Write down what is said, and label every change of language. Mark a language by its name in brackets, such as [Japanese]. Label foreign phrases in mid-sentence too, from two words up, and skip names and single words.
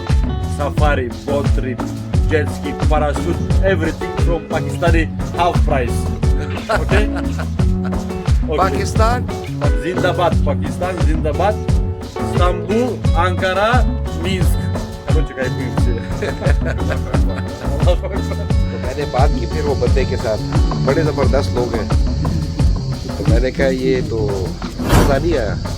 [English] Safari, boat trip, jet ski, parachute, everything from Pakistani, half price. Okay? Okay. [Hindi] पाकिस्तान ज़िंदाबाद, पाकिस्तान, ज़िंदाबाद, [Russian] Istanbul, Ankara, Minsk. Короче, кайфуем все. [Hindi] तो मैंने बात की फिर वो बंदे के साथ, बड़े ज़बरदस्त लोग हैं। तो मैंने कहा ये तो मज़ा नहीं आया।